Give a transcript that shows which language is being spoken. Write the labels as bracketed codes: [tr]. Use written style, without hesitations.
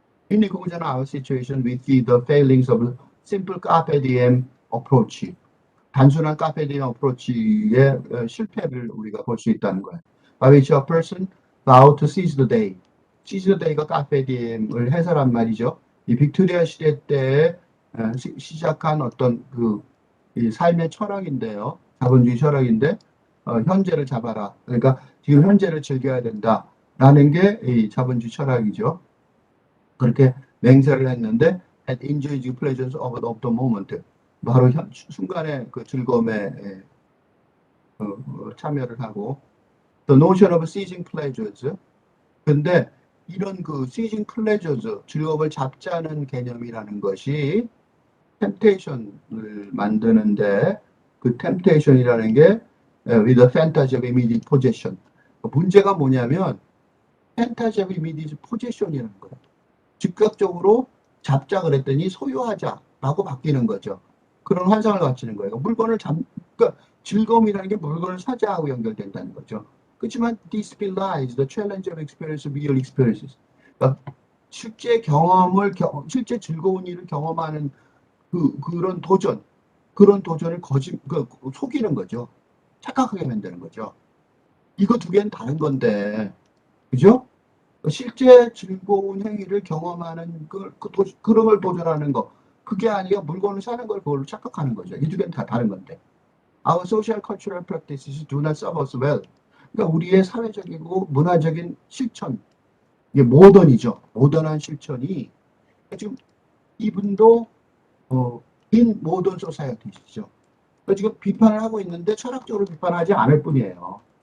[en] In conclusion, our situation with the failings of simple carpe diem approach. [ko] 단순한 carpe diem approach의 실패를 우리가 볼 수 있다는 거예요. [en] By which a person vow to seize the day. seize the day가 carpe diem을 [ko] 해설한 말이죠. 이 빅토리아 시대 때 시작한 어떤 이 삶의 철학인데요. 자본주의 철학인데 현재를 잡아라. 그러니까 지금 현재를 즐겨야 된다라는 게 이 자본주의 철학이죠. 그렇게 맹세를 했는데 [en] and enjoy the pleasures of the moment. [ko] 바로 순간의 그 즐거움에 참여를 하고 [en] the notion of seizing pleasures. [ko] 근데 이런 그 [en] seizing pleasures, [ko] 즐거움을 잡자는 개념이라는 것이 temptation을 만드는데 그 temptation이라는 게 [en] with the fantasy of immediate possession. [ko] 문제가 뭐냐면 [en] fantasy of immediate possession [ko] 이라는 거예요. 즉각적으로 잡작을 했더니 소유하자라고 바뀌는 거죠. 그런 환상을 갖추는 거예요. 물건을 그러니까 즐거움이라는 게 물건을 사자하고 연결된다는 거죠. 그렇지만 [en] this belies the challenge of experience of real experiences. [ko] 그러니까 실제 경험을 실제 즐거운 일을 경험하는 그런 도전을 속이는 거죠. 착각하게 만드는 거죠. 이거 두 개는 다른 건데, 그죠? 실제 즐거운 행위를 경험하는 그런 걸 도전하는 거, 그게 아니라 물건을 사는 걸 그걸로 착각하는 거죠. 이 두 개는 다 다른 건데. [en] Our social cultural practices do not serve us well. [ko] 그러니까 우리의 사회적이고 문화적인 실천, 이게 모던이죠. 모던한 실천이 지금 이분도 [en] in modern society [ko] 시죠. 지금 비판을 하고 있는데 철학적으로 비판하지 않을 뿐이에요.